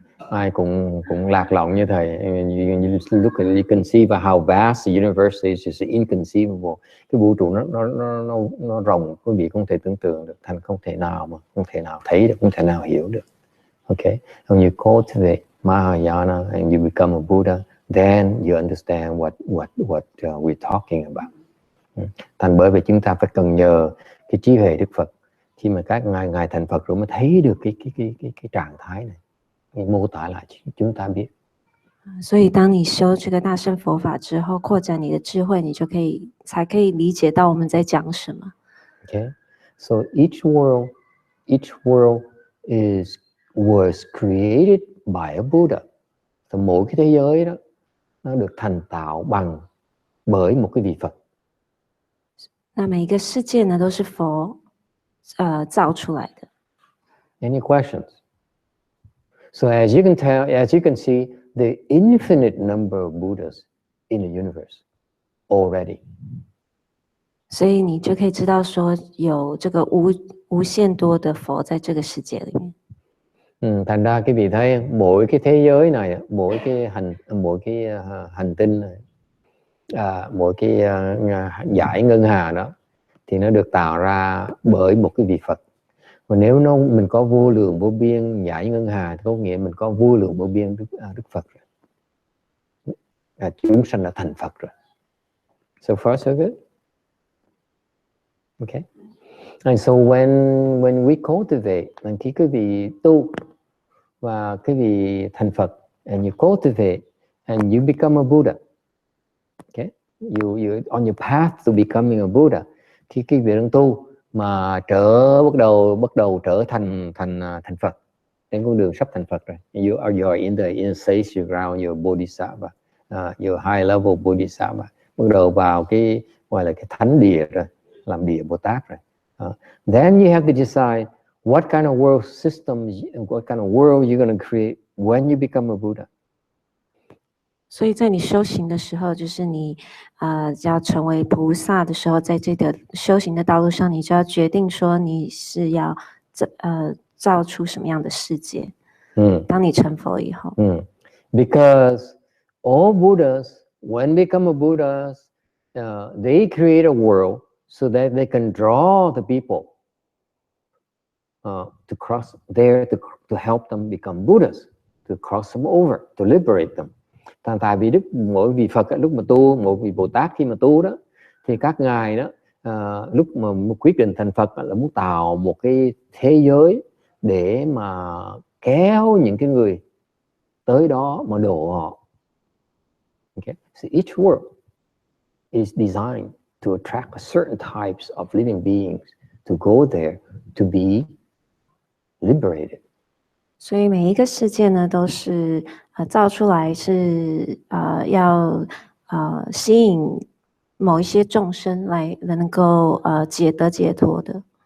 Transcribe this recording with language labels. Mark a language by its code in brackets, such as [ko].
[vi] Ai cũng lạc lõng như thầy. [en] You look at it, you can see how vast the universe is. It's inconceivable. [vi] Cái vũ trụ nó rộng, quý vị không thể tưởng tượng được, thành không thể nào thấy được, không thể nào hiểu được. [en] Okay, when you cultivate Mahayana and you become a Buddha, then you understand what we're talking about. [vi] Thành bởi vì chúng ta phải cần nhờ cái trí huệ Đức Phật, khi mà các ngài thành Phật rồi mới thấy được cái trạng thái này, mô tả lại chúng ta biết. [zh] 所以当你修这个大乘佛法之后，扩展你的智慧，你就才可以理解到我们在讲什么。 [en] Okay, so each world was created by a Buddha. [vi] So mỗi cái thế giới đó nó được thành tạo bởi một cái vị Phật. [zh] 那每一个世界呢，都是佛造出来的。 [en] Any questions? So as you can see, the infinite number of Buddhas in the universe already. [zh] 所以你就可以知道说，有这个无限多的佛在这个世界里面。 [vi] Thành ra cái vị thấy mỗi cái thế giới này, mỗi cái hành tinh này, mỗi cái dải ngân hà đó thì nó được tạo ra bởi một cái vị Phật. Và nếu mình có vô lượng vô biên dải ngân hà thì có nghĩa mình có vô lượng vô biên Đức Phật rồi. Chúng sanh đã thành Phật rồi. [en] So far so good. Okay. And so when we cultivate, [vi] khi quý vị tu và quý vị thành Phật, [en] and you cultivate and you become a Buddha. Okay, you on your path to becoming a Buddha. [vi] Khi quý vị đang tu mà bắt đầu trở thành Phật, trên con đường sắp thành Phật rồi. [en] You are in the stage, you ground your Bodhisattva, your high level Bodhisattva. [vi] Bắt đầu vào cái gọi là cái thánh địa rồi, làm địa Bồ Tát rồi. [en] Then you have to decide what kind of world system, what kind of world you're going to create when you become a Buddha. [zh] 所以在你修行的时候，就是你要成为菩萨的时候，在这个修行的道路上，你就要决定说你是要造出什么样的世界。当你成佛以后。 [en] Because all Buddhas, when they become a Buddha, they create a world so that they can draw the people to cross there, to help them become Buddhas, to cross them over, to liberate them. [vi] Tại vì mỗi vị Phật lúc mà tu, mỗi vị Bồ Tát khi mà tu đó, thì các ngài đó lúc mà quyết định thành Phật là muốn tạo một cái thế giới để mà kéo những cái người tới đó mà độ họ. [en] Okay? So each world is designed to attract certain types of living beings to go there to be liberated. [zh] 所以每一个世界呢，都是造出来是要吸引某一些众生来能够解脱的。